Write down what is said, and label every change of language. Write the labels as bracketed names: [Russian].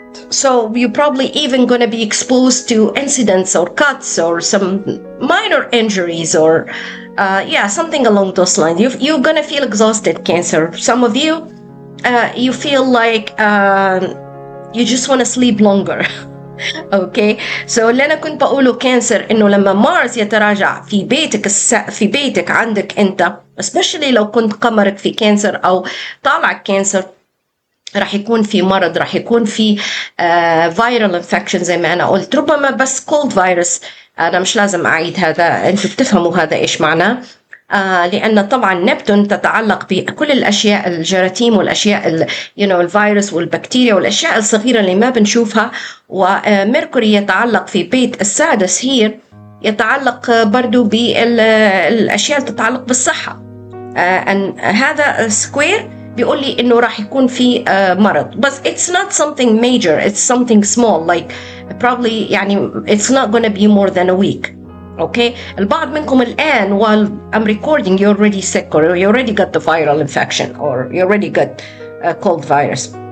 [English] So you're probably even going to be exposed to incidents or cuts or some minor injuries or, something along those lines. You're going to feel exhausted, Cancer. Some of you, you feel like you just want to sleep longer. [Arabic] اوكي، اللي انا كنت بقوله كانسر انه لما مارس يتراجع في بيتك عندك انت، especially لو كنت قمرك في كانسر او طالع كانسر، راح يكون في مرض، راح يكون في [English] viral infection [Arabic] زي ما انا قلت، ربما بس cold virus. انا مش لازم اعيد هذا، انتوا بتفهموا هذا ايش معناه. لأن طبعا نبتون تتعلق بكل الأشياء، الجراثيم والأشياء الفيروس والبكتيريا والأشياء الصغيرة اللي ما بنشوفها. وميركوري يتعلق في بيت السادس هير، يتعلق برضو بالأشياء اللي تتعلق بالصحة. هذا سكوير بيقول لي إنه راح يكون في مرض، بس [English] it's not something major, it's something small, like probably [Arabic] يعني [English] it's not gonna be more than a week. Okay, [Arabic] البعض منكم الآن [English] while I'm recording you're already sick or you already got the viral infection or you already got cold virus.